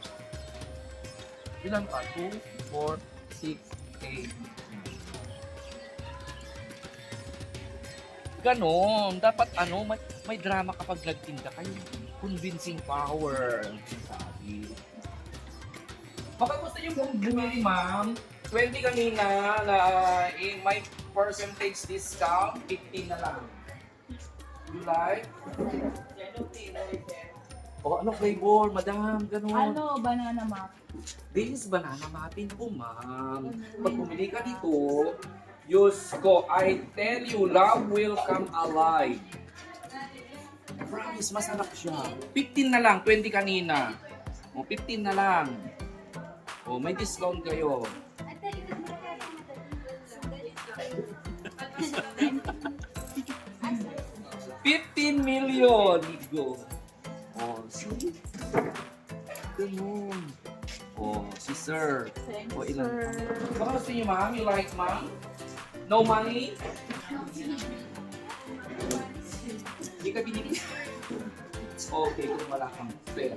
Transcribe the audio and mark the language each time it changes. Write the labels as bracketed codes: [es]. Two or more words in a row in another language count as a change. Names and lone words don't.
[tl] Ilan pa? 2, 4, 6, 8. Ganon. Dapat may drama kapag nagtinda kayo. [en] Convincing power. Sabi. [tl] Baka gusto niyo bumili, ma'am. 20 kanina na may percentage discount, 15 na lang. [en] You like? [tl] Ano flavor, madam? Ganun. Ano, [en] banana map? This is banana muffin po, ma'am. [tl] Pag bumili ka dito, [en] use ko, I tell you, love will come alive. Promise, [tl] masarap siya. 15 na lang, 20 kanina. 15 na lang. May discount kayo. [en] 15 million. Go. See? [tl] Ganun. Si sir. [en] Thanks, [tl] Ilan? [en] sir. [tl] Baka gusto niyo, ma'am? [en] You like, ma'am? No money? [tl] Hindi ka binibigyan. [en] It's okay [tl] kung wala kang pera.